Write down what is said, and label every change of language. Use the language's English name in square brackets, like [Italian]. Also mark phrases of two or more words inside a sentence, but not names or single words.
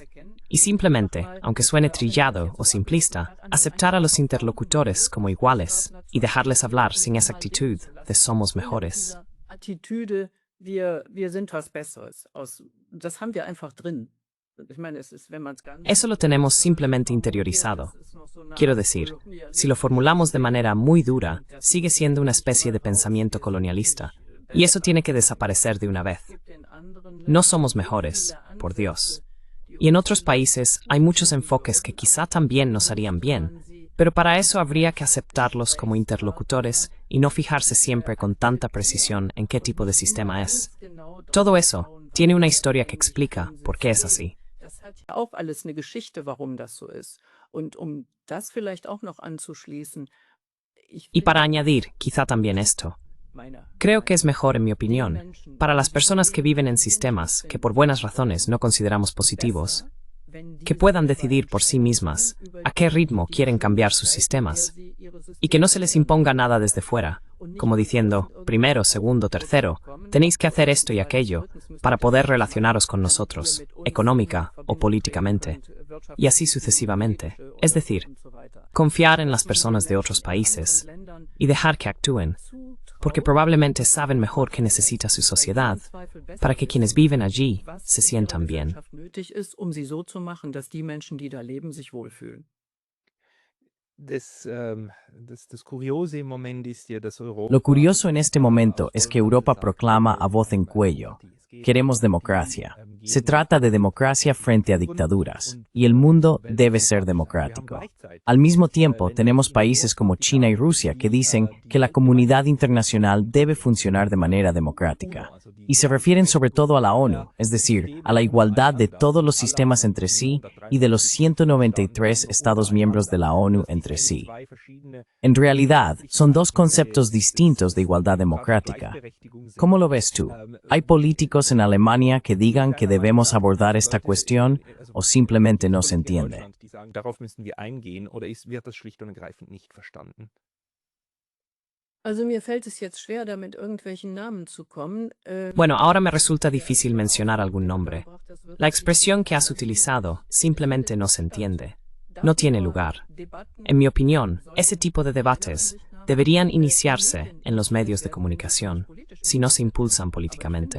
[Spanish] Y simplemente, aunque suene trillado o simplista, aceptar a los interlocutores como iguales y dejarles hablar sin esa actitud de somos mejores. [German] Attitüde, wir sind was Besseres. Das haben wir einfach drin. Ich meine, wenn man's ganz [Spanish] Eso lo tenemos simplemente interiorizado. Quiero decir, si lo formulamos de manera muy dura, sigue siendo una especie de pensamiento colonialista. Y eso tiene que desaparecer de una vez. No somos mejores, por Dios. Y en otros países hay muchos enfoques que quizá también nos harían bien, pero para eso habría que aceptarlos como interlocutores y no fijarse siempre con tanta precisión en qué tipo de sistema es. Todo eso tiene una historia que explica por qué es así. [German] Das hat ja auch alles eine Geschichte, warum das so ist. Und das vielleicht auch noch anzuschließen, [Spanish] Y para añadir, quizá también esto. Creo que es mejor, en mi opinión, para las personas que viven en sistemas que por buenas razones no consideramos positivos, que puedan decidir por sí mismas a qué ritmo quieren cambiar sus sistemas y que no se les imponga nada desde fuera, como diciendo, primero, segundo, tercero, tenéis que hacer esto y aquello para poder relacionaros con nosotros, económica o políticamente, y así sucesivamente. Es decir, confiar en las personas de otros países y dejar que actúen, porque probablemente saben mejor qué necesita su sociedad, para que quienes viven allí se sientan bien. [German] nötig ist, sie so zu machen, dass die Menschen, die da leben, sich wohlfühlen. Das Kuriose im Moment ist ja, dass Europa [Spanish] Lo curioso en este momento es que Europa proclama a voz en cuello: queremos democracia. Se trata de democracia frente a dictaduras, y el mundo debe ser democrático. Al mismo tiempo, tenemos países como China y Rusia que dicen que la comunidad internacional debe funcionar de manera democrática. Y se refieren sobre todo a la ONU, es decir, a la igualdad de todos los sistemas entre sí y de los 193 Estados miembros de la ONU entre sí. En realidad, son dos conceptos distintos de igualdad democrática. ¿Cómo lo ves tú? ¿Hay políticos en Alemania que digan que debemos abordar esta cuestión o simplemente no se entiende? [German] Die sagen, darauf müssen wir eingehen, oder wird das schlicht und ergreifend nicht verstanden? Also mir fällt es jetzt schwer, da mit irgendwelchen Namen zu kommen. [Spanish] Bueno, ahora me resulta difícil mencionar algún nombre. La expresión que has utilizado simplemente no se entiende. No tiene lugar. En mi opinión, ese tipo de debates deberían iniciarse en los medios de comunicación, si no se impulsan políticamente.